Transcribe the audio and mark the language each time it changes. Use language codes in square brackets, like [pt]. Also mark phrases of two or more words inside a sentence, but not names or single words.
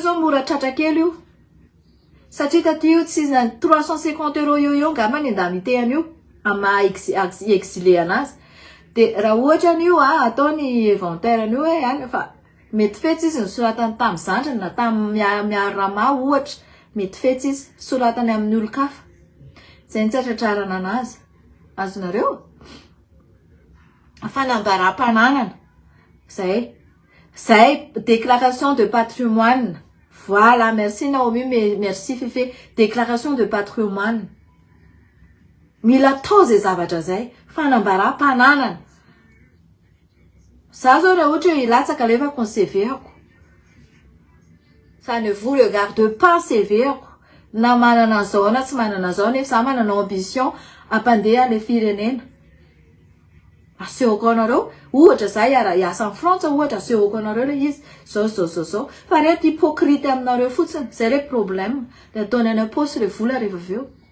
[mg] zao mora tratra kely io satria taty io tsy 350 € io ngambany andamitehany io ama exilé anazy de raha ohatra an'io ataony inventaire an'io hoe any fa mety fetsy izy nisoratany tamin'ny zandrany na tamin'ny miaro rama ohatra mety fetsy izy soratany amin'ny olo-kafa zay ny tsatratrarana anazy azonareo fanambaram-pananana zay [fr] déclaration de patrimoine voilà merci Naomi merci Fifi déclaration de patrimoine [mg] mila tao zay zavatra zay fanambaram-pananana za zao raha ohatra hoe ilatsaka alefako ny CV-ako [fr] ça ne vous regarde pas [mg] CV-ako na manana zao na tsy manana zao nefa za manana ambition ampandeha le firenena asehoko anareo ohatra za hiasa amin'ny Frantsa ohatra asehoko anareo le izy zao fa reto hypocrite aminareo fotsiny zay [fr] le problème [mg] le ataony any am-paosy le vola rehefa avy eo